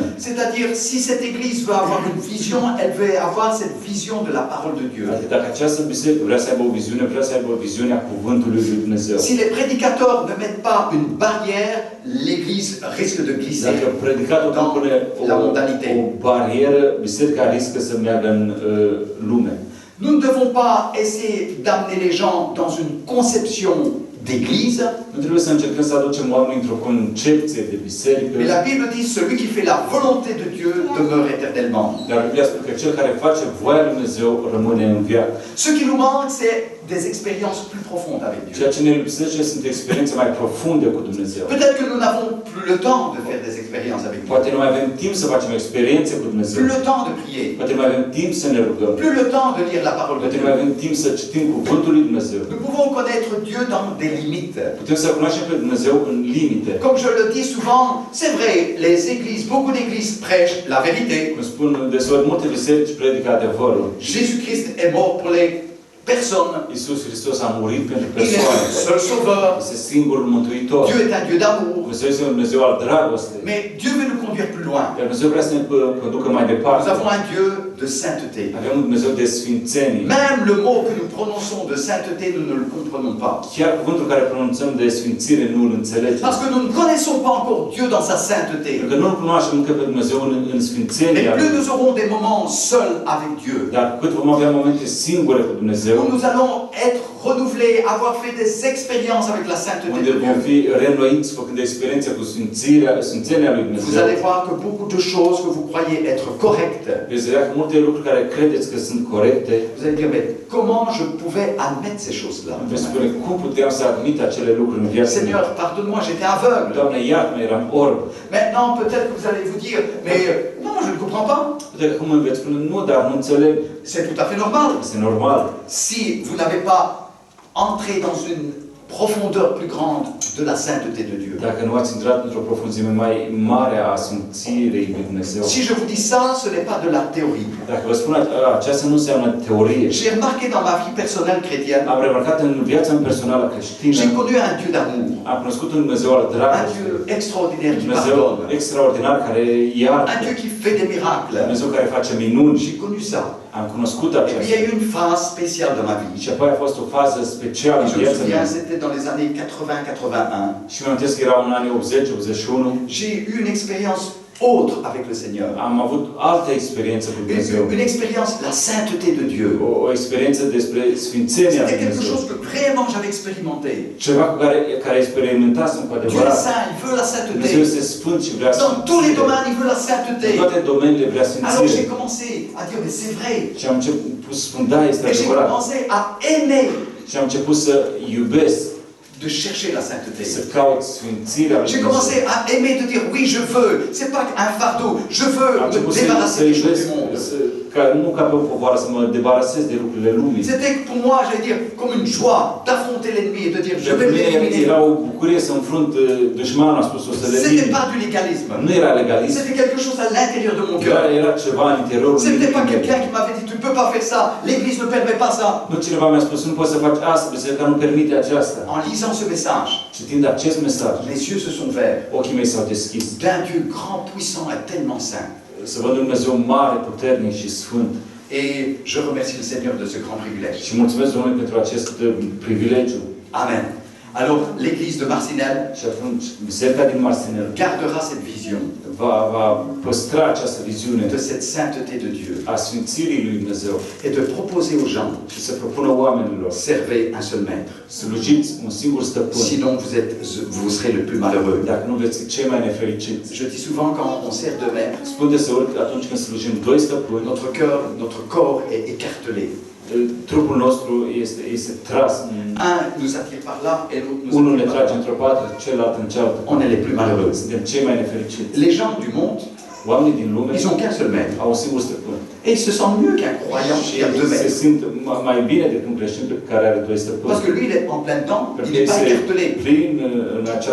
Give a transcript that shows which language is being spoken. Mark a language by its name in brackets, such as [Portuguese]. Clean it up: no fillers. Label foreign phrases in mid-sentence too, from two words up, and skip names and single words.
[French] C'est-à-dire, si cette Église veut avoir une vision, elle veut avoir cette vision de la parole de Dieu. [Romanian] Adică dacă această biserică vrea să aibă o viziune, vrea să aibă o viziune a cuvântului lui Dumnezeu. [French] Si les prédicateurs ne mettent pas une barrière, l'Église risque de glisser [Romanian] Dacă predicatul nu pune [French] la mondanité. [Romanian] o barieră, biserica riscă să meargă în lume. [French] Nous ne devons pas essayer d'amener les gens dans une conception d'église, [Romanian] Nu trebuie să încercăm să aducem oamenii într-o concepție de biserică. [French] mais la Bible dit celui qui fait la volonté de Dieu demeure éternellement. [Romanian] Dar Biblia spune că cel care face voia lui Dumnezeu rămâne în viață. [French] Ce qui nous manque, c'est des expériences plus profondes avec Dieu. [Romanian] Ceea ce ne lipsește sunt experiențe mai profunde cu Dumnezeu. [French] Peut-être que nous n'avons plus le temps de faire des expériences avec Dieu, [Romanian] Poate nu mai avem timp să facem experiențe cu Dumnezeu. [French] plus le temps de prier, [Romanian] Poate nu mai avem timp să ne rugăm. [French] plus le temps de lire la parole de [Romanian] Poate nu [French] Dieu. [Romanian] mai avem timp să citim cuvântul lui Dumnezeu. [French] Nous pouvons connaître Dieu dans des limites. [Romanian] Putem să cunoaștem pe Dumnezeu în limite. [French] Comme je le dis souvent, c'est vrai, les églises, beaucoup d'églises prêchent la vérité. [Romanian] Cum spun deseori, multe biserici predică adevărul. [French] Jésus-Christ est mort pour les personnes. [Romanian] Iisus Hristos a murit pentru [French] Il est [Romanian] persoane. [French] le seul sauveur. [Romanian] Este singurul mântuitor. [French] Dieu est un Dieu d'amour. [Romanian] Dumnezeu este un Dumnezeu al dragostei. [French] Mais Dieu veut nous conduire plus loin. [Romanian] Iar Dumnezeu vrea să ne conducă mai [French] Nous [Romanian] departe. [French] avons un Dieu de sainteté. [Romanian] Avem un Dumnezeu de sfințenie. [French] Même le mot que nous prononçons de sainteté, nous ne le comprenons pas. [Romanian] Chiar cuvântul care pronunțăm de sfințire nu îl înțelegem. [French] Parce que nous ne connaissons pas encore Dieu dans sa sainteté. [Romanian] Pentru că nu îl cunoaștem încă pe Dumnezeu în [French] Mais [Romanian] sfințenia [French] plus [Romanian] Lui. [French] nous aurons des moments seuls avec Dieu, [Romanian] Dar cât vom avea momente singure cu Dumnezeu, [French] où nous allons être renouvelés, avoir fait des expériences avec la sainteté [Romanian] unde [French] de [Romanian] vom [French] Dieu, [Romanian] fi reînnoiți făcând experiențe cu sfințenia lui [French] vous [Romanian] Dumnezeu, [French] allez voir que beaucoup de choses que vous croyez être correctes, [Romanian] veți vedea că multe lucruri care credeți că sunt corecte, [French] vous allez dire, mais comment je pouvais admettre ces choses-là? [Romanian] veți spune, cum puteam să admit acele lucruri în viața mea? [French] Seigneur, pardonne-moi, j'étais aveugle. [Romanian] Doamne, iartă-mă, eram orb. [French] Maintenant, peut-être que vous allez vous dire, mais non, je ne comprends pas. [Romanian] Puteți cum îmi veți spune, nu, dar nu înțeleg. [French] C'est tout à fait normal. [Romanian] Este normal. [French] Si vous n'avez pas entré dans une profondeur plus grande de la sainteté de Dieu. [Romanian] Dacă nu ați intrat într-o profunzime mai mare a sfințirii lui Dumnezeu. [French] Si je vous dis ça, ce n'est pas de la théorie. [Romanian] Dacă vă spun aceasta nu înseamnă teorie. [French] J'ai remarqué dans ma vie personnelle chrétienne, [Romanian] Am remarcat în viața mea personală creștină, [French] j'ai connu un Dieu d'amour, [Romanian] am cunoscut un Dumnezeu al [French] un [Romanian] dragostei, [French] Dieu extraordinaire qui [Romanian] Dumnezeu [French] pardonne, [Romanian] extraordinar care iartă, [French] un Dieu qui fait des miracles. [Romanian] Dumnezeu care face minuni. [French] J'ai connu ça. [Romanian] Am cunoscut [French] Et puis il y a [Romanian] aceasta. [French] eu une phase spéciale dans ma vie. [Romanian] Și apoi a fost o fază specială [French] Et [Romanian] în [French] je me [Romanian] viața mea. [French] souviens, c'était dans les années 80-81. [Romanian] Și mi-am amintesc că erau în anii 80-81. [French] J'ai eu une expérience autre avec le Seigneur. [Romanian] Am avut altă experiență cu Dumnezeu. [French] Une expérience de la sainteté de Dieu. [Romanian] O experiență despre sfințenia lui [French] C'était quelque [Romanian] Dumnezeu. [French] chose que vraiment j'avais expérimenté. [Romanian] Ceva cu care experimentasem cu [French] Dieu est [Romanian] adevărat. [French] saint, il veut la [Romanian] Dumnezeu [French] sainteté. [Romanian] este sfânt și vrea [French] Dans tous les [Romanian] sfințire. [French] domaines, il veut la [Romanian] În [French] sainteté. [Romanian] toate domeniile vrea [French] Alors j'ai [Romanian] sfințire. [French] commencé à dire, mais c'est vrai. [Romanian] Și am început să spun, da, este [French] Et j'ai [Romanian] adevărat. [French] commencé à aimer [Romanian] Și am început să iubesc, [French] de chercher la sainteté. [Romanian] să caut sfințirea lui [French] J'ai [Romanian] Dumnezeu. [French] commencé à aimer de dire, oui, je veux. C'est pas un fardeau. Je veux [Romanian] Am [French] me [Romanian] început să [French] débarrasser des choses [Romanian] iubesc, [French] du monde. [Romanian] nu ca pe o povară, să mă debarasez de lucrurile lumii. [French] C'était pour moi, j'allais dire, comme une joie d'affronter l'ennemi et de dire, je vais [Romanian] Pentru mine [French] l'éliminer. [Romanian] era o bucurie să înfrunt dușmanul, a spus o să-l [French] C'était [Romanian] elimin. [French] pas du légalisme. [Romanian] Nu era legalism, [French] C'était quelque chose à l'intérieur de mon cœur. [Romanian] era ceva în interiorul [French] C'était pas [Romanian] meu. [French] quelqu'un qui m'avait dit, tu ne peux pas faire ça. L'Église ne permet pas ça. [Romanian] Nu cineva mi-a spus, nu poți să faci asta, biserica nu permite aceasta. [French] En lisant ce message, [Romanian] Citind acest mesaj, [French] mes yeux se sont ouverts. [Romanian] ochii mei s-au deschis. [French] D'un Dieu grand, puissant et tellement saint. [Romanian] Să văd un Dumnezeu mare, puternic și sfânt. [French] Et je remercie le Seigneur de ce grand privilège. [Romanian] Și mulțumesc Domnului pentru acest privilegiu. [French] Amen. Alors l'église de Marcinelle [Romanian] Și atunci, biserica din Marcinel [French] gardera cette vision [Romanian] va păstra această viziune [French] de cette sainteté de Dieu [Romanian] a sfințirii lui Dumnezeu [French] et de proposer aux gens, [Romanian] și să propună oamenilor: [French] servez un seul maître. [Romanian] slujiți un singur stăpân, [French] Sinon vous serez le plus malheureux. [Romanian] dacă nu veți fi cei mai nefericiți. [French] Je dis souvent quand on sert deux maîtres, [Romanian] Spun deseori că atunci când slujim doi stăpâni, [French] notre corps est écartelé. [Romanian] trupul nostru este tras. [French] Un nous attire par là et l'autre nous [Romanian] Unul ne [French] attire par [Romanian] trage [French] là. [Romanian] într-o parte, celălalt în cealaltă. [French] On est les plus malheureux. [Romanian] Suntem cei mai nefericiți. [French] Les gens du monde, [Romanian] Oamenii din lume [French] ils ont qu'un seul maître. [Romanian] au un singur stăpân. [French] Et ils se sentent mieux qu'un croyant [Romanian] Și [French] qui a deux [Romanian] se [French] maîtres. [Romanian] simt mai bine decât un creștin care are doi stăpâni. [French] Parce que lui, il est en plein dedans, [Romanian] Pentru [French] il [Romanian] că [French] n'est pas [Romanian] este [French] écartelé. [Romanian] plin în acea